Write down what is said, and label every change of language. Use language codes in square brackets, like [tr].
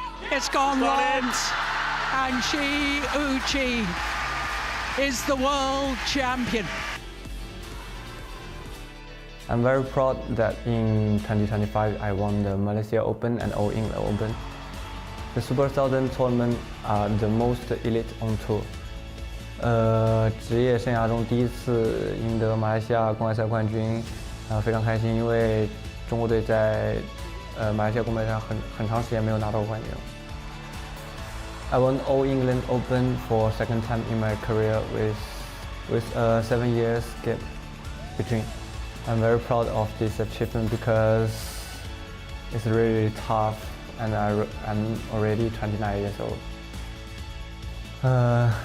[en] It's gone wrong, and Shi Yu Qi is the world champion. I'm very proud that in 2025 I won the Malaysia Open and All England Open. The Super 1000 tournament are the most elite on tour. [zh] 职业生涯中第一次赢得马来西亚公开赛冠军，非常开心，因为中国队在马来西亚公开赛很长时间没有拿到冠军。 [en] I won All England Open for second time in my career with 7 years gap between. I'm very proud of this achievement because it's really tough, and I'm already 29 years old.